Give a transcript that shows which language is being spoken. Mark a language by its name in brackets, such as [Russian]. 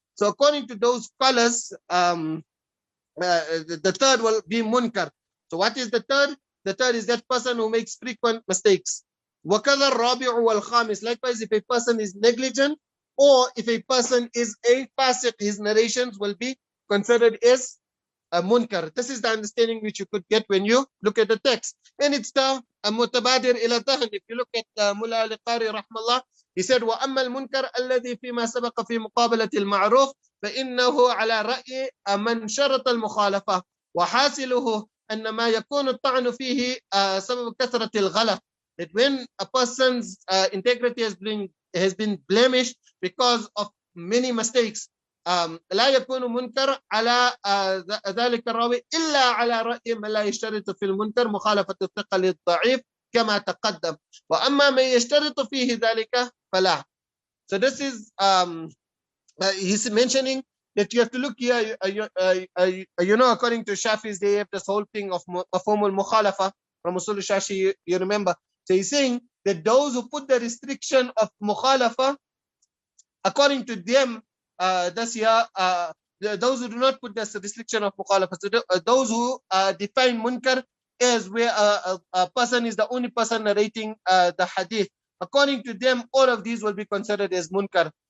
[English] So according to those scholars, the third will be munkar. So what is the third? The third is that person who makes frequent mistakes. [Arabic] وَكَذَا الرَّابِعُ وَالْخَامِسُ. [English] Likewise, if a person is negligent or if a person is a fasiq, his narrations will be considered as a munkar. This is the understanding which you could get when you look at the text. And it's the mutabadir ila dhahn. If you look at Mullah al-Qari rahmallah, he said, [Arabic] وَأَمَّا الْمُنْكَرْ الَّذِي فِي مَا سَبَقَ فِي مُقَابَلَةِ الْمَعْرُوفِ فَإِنَّهُ عَلَى رَأْيِ مَنْ شَرَطَ الْمُخَالَفَةِ وَحَاصِلُهُ أَنَّ مَا يَكُونُ الطَّعْنُ فِيهِ سَبَبُ كَثْرَةِ الْغَلَطِ. [English] That when a person's integrity has been blemished because of many mistakes, [Arabic] لا يكون منكر على ذلك الراوي إلا على رأي من لا يشترط في المنكر مخالفة الثقة للضعيف كما تقدم وأما من يشترط فيه ذلك فلا. [English] So this is he's mentioning that you have to look here, according to Shafi's, they have this whole thing of mafhum al-mukhalafa from Usul Shashi, you remember. So he's saying that those who put the restriction of mukhalafa, according to them, those who do not put this restriction of mukhalafa, so those who define munkar as where a person is the only person narrating the hadith, according to them, all of these will be considered as munkar.